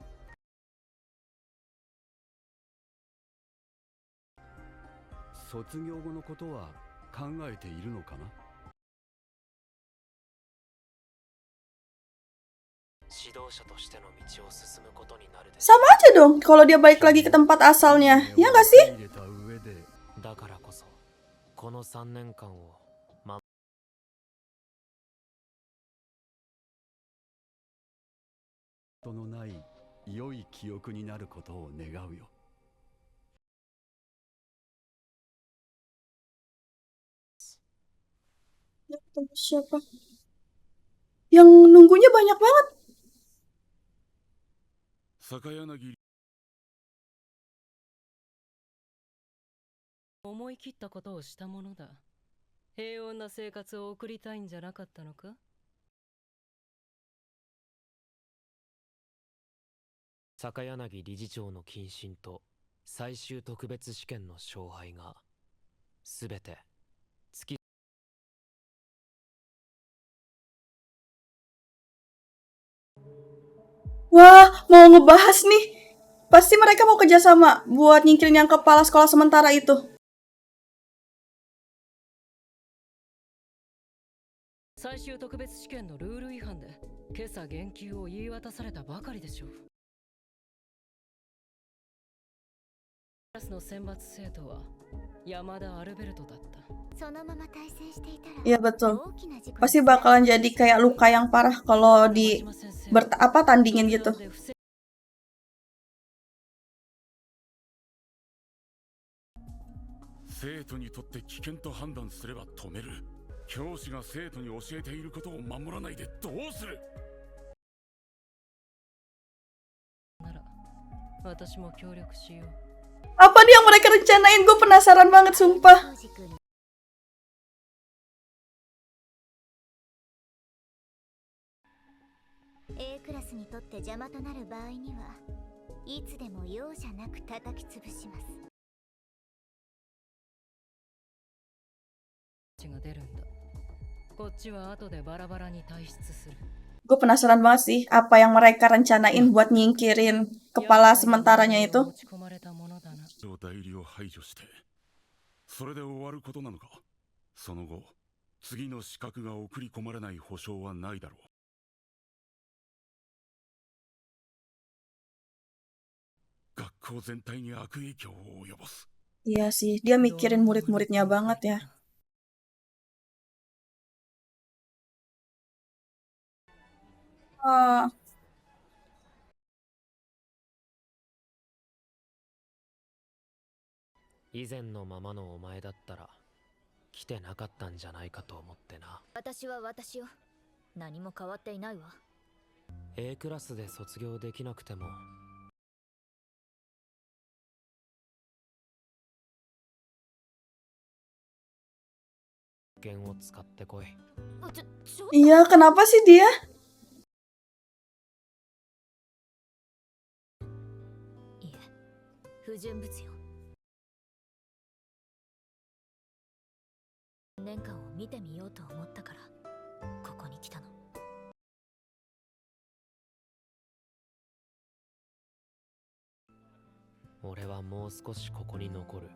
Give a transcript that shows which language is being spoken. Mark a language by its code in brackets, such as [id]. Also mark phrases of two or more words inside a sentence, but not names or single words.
[ja] 卒業後のことは考えているのかな。指導者としての道を進むことになるで。 [id] Sama aja dong kalau dia balik lagi ke tempat asalnya, ya nggak sih? [ja] だからこそこの3年間をとのない良い記憶になることを願うよ。 [id] Ya, ketemu siapa? Yang nunggunya banyak banget. [ja] 坂柳思い切ったことをしたものだ。平穏な生活を送りたいんじゃなかったのか。坂柳理事長の謹慎と最終特別試験の勝敗がすべて突き [id] Wah, mau ngebahas nih. Pasti mereka mau kerjasama buat nyingkirin yang kepala sekolah sementara itu. [ja] 最終特別試験のルール違反で今朝減給を言い渡されたばかりでしょう。クラスの選抜生徒は山田アルベルトだった。そのまま対戦していたら [id] Iya betul. [ja] 大きな事故に [id] Pasti bakalan jadi kayak luka yang parah kalau di tandingin gitu. [ja] 生徒にとって危険と判断すれば止める。教師が生徒に教えていることを守らないでどうする。なら私も協力しよう。 [id] Apa nih yang mereka rencanain? Gue penasaran banget sumpah. [ja] 浩司君 A クラスにとって邪魔となる場合にはいつでも容赦なく叩き潰します。が出るんだ。こっちは後でバラバラに退出する。 [id] Gue penasaran banget sih apa yang mereka rencanain buat nyingkirin kepala sementaranya itu. [ja] 持ち込まれたものだな。代理を排除してそれで終わることなのか。その後次の資格が送り込まれない保証はないだろう。学校全体に悪影響を及ぼす。 [id] Iya sih, dia mikirin murid-muridnya banget ya. Ah, [ja] 以前のままのお前だったら来てなかったんじゃないかと思ってな。私は私よ。何も変わっていないわ。 A クラスで卒業できなくても剣を使ってこい。 [id] iya, kenapa sih dia? [ja] いえ、不純物よ。年間を見てみようと思ったからここに来たの。俺はもう少しここに残る。